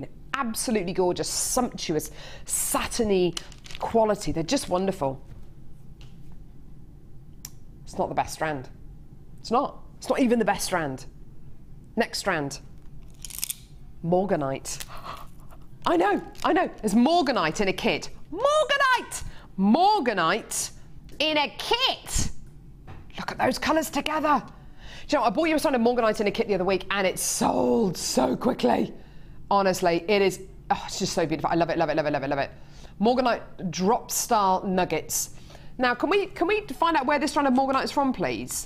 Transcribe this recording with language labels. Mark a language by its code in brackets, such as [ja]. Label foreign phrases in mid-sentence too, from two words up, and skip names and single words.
[en] Absolutely gorgeous, sumptuous, satiny quality. They're just wonderful. It's not the best strand. It's not. It's not even the best strand. Next strand. Morganite. I know. There's morganite in a kit. Morganite! Morganite in a kit! Look at those colours together. Do you know, I bought you a strand of morganite in a kit the other week and it sold so quickly. Honestly, it is, oh, it's just so beautiful. I love it, love it, love it, love it, love it. Morganite drop style nuggets. Now, can we find out where this strand of morganite is from, please?